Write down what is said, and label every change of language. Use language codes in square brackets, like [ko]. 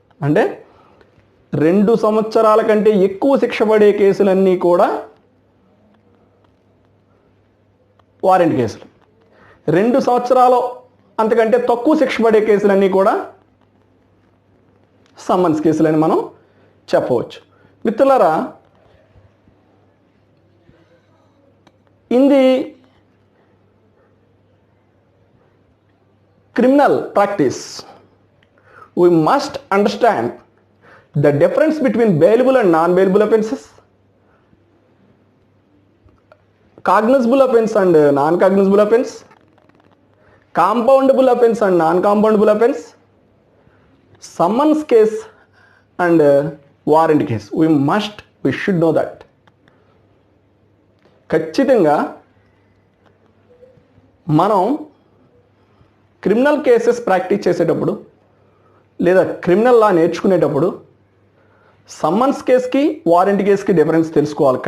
[te] అంటే 2 సంవత్సరాల కంటే ఎక్కువ శిక్ష పడే కేసులన్నీ కూడా వారెంట్ కేసులు, 2 సంవత్సరాలు అంతకంటే తక్కువ శిక్ష పడే కేసులన్నీ కూడా సమ్మన్స్ కేసులని మనం చెప్పవచ్చు. మిత్రులారా, [en] In the criminal practice we must understand the difference between bailable and non-bailable offences, cognizable offense and non-cognizable offense, compoundable offense and non-compoundable offense, summons case and warrant case. We should know that. [te] ఖచ్చితంగా మనం criminal cases practice చేసేటప్పుడు లేదా criminal లా నేర్చుకునేటప్పుడు summons కేసుకి, warrant కేసుకి difference తెలుసుకోవాలి.